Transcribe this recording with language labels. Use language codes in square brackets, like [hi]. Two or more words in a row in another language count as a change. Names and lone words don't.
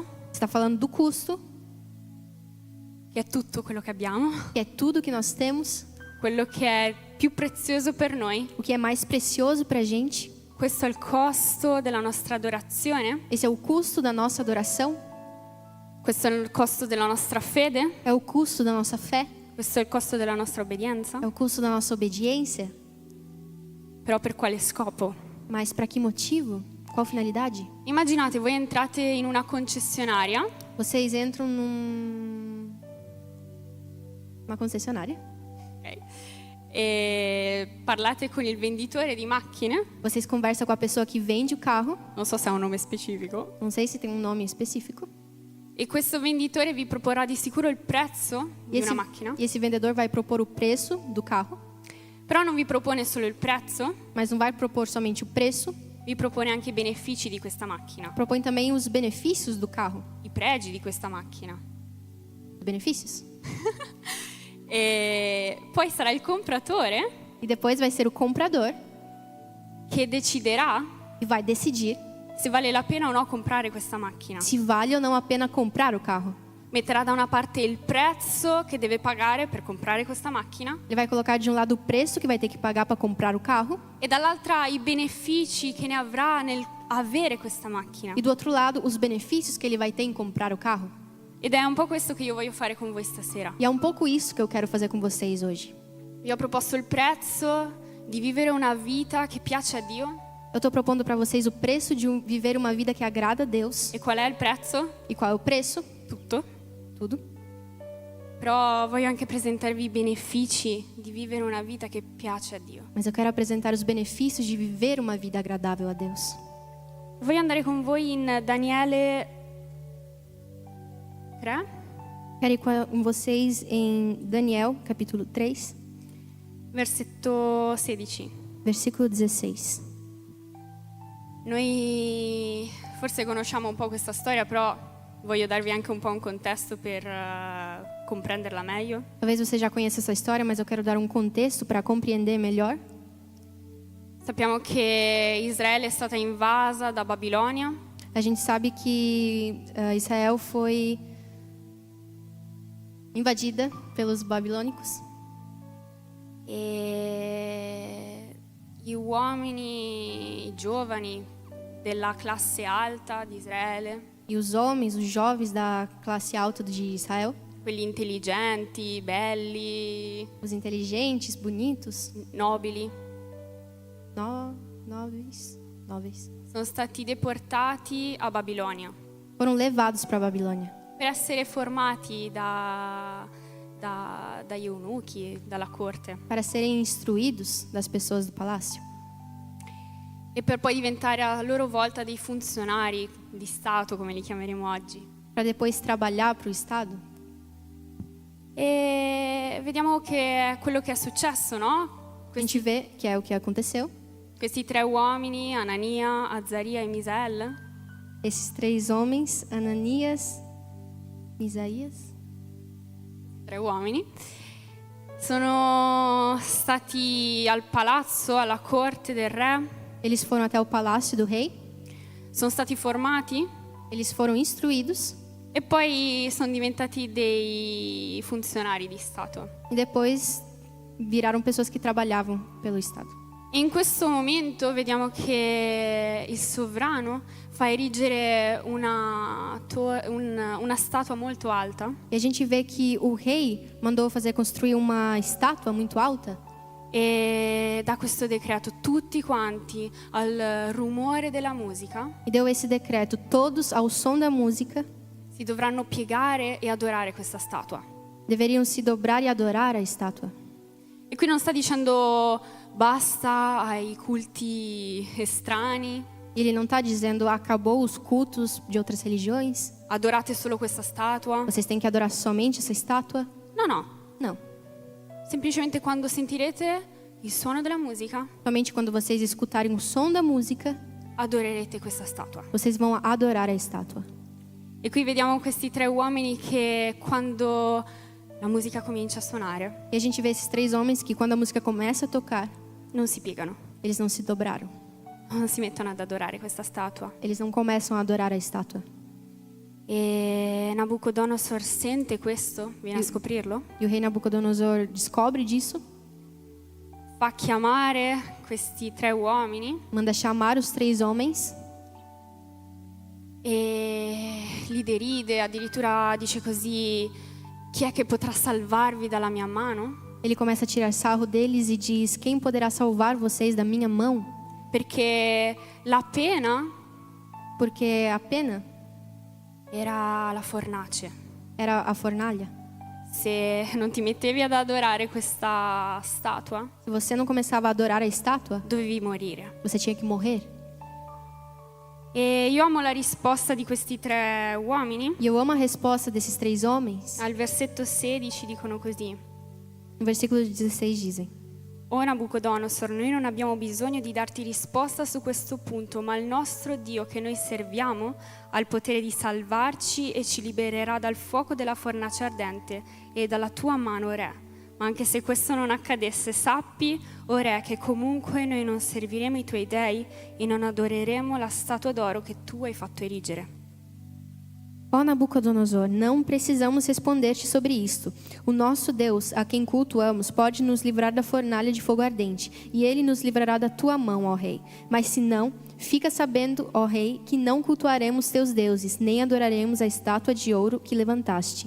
[pt] Você está falando do custo, [it] che è tutto quello che abbiamo, [pt] que é tudo que nós temos, [it] quello che è più prezioso per noi. [pt] o que é mais precioso para a gente. [it] Questo è il costo della nostra adorazione, [pt] Esse é o custo da nossa adoração, [it] questo è il costo della nostra fede, [pt] é o custo da nossa fé, [it] questo è il costo della nostra obbedienza. [pt] é o custo da nossa obediência. [it] Però per quale scopo? [pt] Mas para que motivo? Qual finalidade? [it] Immaginate, voi entrate in una concessionaria, [pt] Vocês entram numa concessionária ok? [it] e parlate con il venditore di macchine, [pt] vocês conversam com a pessoa que vende o carro, [it] non so se ha un nome specifico, [pt] não sei se tem um nome específico, [it] e questo venditore vi proporrà di sicuro il prezzo di una macchina, [pt] e esse vendedor vai propor o preço do carro, [it] però non vi propone solo il prezzo, [pt] mas não vai propor somente o preço, [it] vi propone anche i benefici di questa macchina, [pt] propõe também os benefícios do carro. [it] i pregi di questa macchina. [pt] Os benefícios. [it] E poi sarà il compratore [pt] E depois vai ser o comprador [it] che deciderà [pt] que vai decidir [it] se vale la pena o no comprare questa macchina. [pt] se vale ou não a pena comprar o carro. [it] Metterà da una parte il prezzo che deve pagare per comprare questa macchina [pt] Ele vai colocar de um lado o preço que vai ter que pagar para comprar o carro [it] e dall'altra i benefici che ne avrà nel avere questa macchina. [pt] e do outro lado os benefícios que ele vai ter em comprar o carro. [it] Ed è un po' questo che io voglio fare con voi stasera. [pt] E é um pouco isso que eu quero fazer com vocês hoje. [it] Vi ho proposto il prezzo di vivere una vita che piace a Dio. [pt] Eu estou propondo para vocês o preço de viver uma vida que agrada a Deus. [it] E qual è il prezzo? [pt] E qual é o preço? [it] Tutto. [pt] Tudo. [it] Però voglio anche presentarvi i benefici di vivere una vita che piace a Dio. [pt] Mas eu quero apresentar os benefícios de viver uma vida agradável a Deus. [it] Voglio andare con voi in Daniele 3, [pt] Quero ir com vocês em Daniel, capítulo 3, [it] versetto 16. [pt] versículo 16. [it] Noi forse conosciamo un po' questa storia, però voglio darvi anche un po' un contesto per comprenderla meglio. [pt] Talvez você já conheça essa história, mas eu quero dar um contexto para compreender melhor. [it] Sappiamo che Israele è stata invasa da Babilonia [pt] A gente sabe que Israel foi invadida pelos babilônicos [it] e gli uomini, i giovani della classe alta di Israele, [pt] e os homens, os jovens da classe alta de Israel, [it] quelli intelligenti, belli, [pt] os inteligentes, bonitos, [it] nobili, [pt] nobres, [it] sono stati deportati a Babilonia [pt] foram levados para a Babilônia [it] per essere formati dagli eunuchi, dalla corte, [pt] para serem instruídos das pessoas do palácio [it] e per poi diventare a loro volta dei funzionari di Stato, come li chiameremo oggi. [pt] para depois trabalhar para o Estado. [it] E vediamo che è quello che è successo, no? [pt] A gente vê que é o que aconteceu. [it] Questi tre uomini, Anania, Azzaria e Misael, [pt] Esses três homens, Ananias, Misaías, [it] tre uomini, sono stati al palazzo, alla corte del re, [pt] eles foram até o palácio do rei, [it] sono stati formati [pt] eles foram instruídos [it] e poi sono diventati dei funzionari di Stato. [pt] e depois viraram pessoas que trabalhavam pelo Estado. [it] E in questo momento vediamo che il sovrano fa erigere una statua molto alta [pt] E a gente vê que o rei mandou fazer construir uma estátua muito alta [it] e dà questo decreto: tutti quanti al rumore della musica [pt] e deu esse decreto: todos ao som da música [it] si dovranno piegare e adorare questa statua. [pt] deveriam se dobrar e adorar a estátua. [it] E qui non sta dicendo basta ai culti strani, [pt] Ele não está dizendo acabou os cultos de outras religiões, [it] adorate solo questa statua. [pt] vocês têm que adorar somente essa estátua. [it] No, no. [pt] Não. [it] Semplicemente quando sentirete il suono della musica, [pt] Somente quando vocês escutarem o som da música, [it] adorerete questa statua. [pt] vocês vão adorar a estátua. [it] E qui vediamo questi tre uomini che quando la musica comincia a suonare [pt] E a gente vê esses três homens que quando a música começa a tocar, [it] non si piegano, [pt] eles não se dobraram. [it] non si mettono ad adorare questa statua. [pt] Eles não começam a adorar a estátua. [it] E Nabucodonosor sente questo, viene a scoprirlo, [pt] E o rei Nabucodonosor descobre disso, [it] fa chiamare questi tre uomini [pt] manda chamar os três homens [it] e li deride, addirittura dice così: chi è che potrà salvarvi dalla mia mano? [pt] Ele começa a tirar sarro deles e diz: quem poderá salvar vocês da minha mão? [it] Perché la pena [pt] Porque a pena [it] era la fornace. [pt] era a fornalha. [it] se non ti mettevi ad adorare questa statua, [pt] Se você não começava a adorar a estátua, [it] dovevi morire. [pt] você tinha que morrer. [it] E io amo la risposta di questi 3 uomini. [pt] E eu amo a resposta desses 3 homens. [it] Al versetto 16 dicono così: [pt] No versículo 16 dizem: [it] O Nabucodonosor, noi non abbiamo bisogno di darti risposta su questo punto, ma il nostro Dio che noi serviamo ha il potere di salvarci e ci libererà dal fuoco della fornace ardente e dalla tua mano, re. Ma anche se questo non accadesse, sappi, o re, che comunque noi non serviremo i tuoi dei e non adoreremo la statua d'oro che tu hai fatto erigere. [pt] Ó Nabucodonosor, não precisamos responder-te sobre isto. O nosso Deus, a quem cultuamos, pode nos livrar da fornalha de fogo ardente, e ele nos livrará da tua mão, ó rei. Mas se não, fica sabendo, ó rei, que não cultuaremos teus deuses, nem adoraremos a estátua de ouro que levantaste.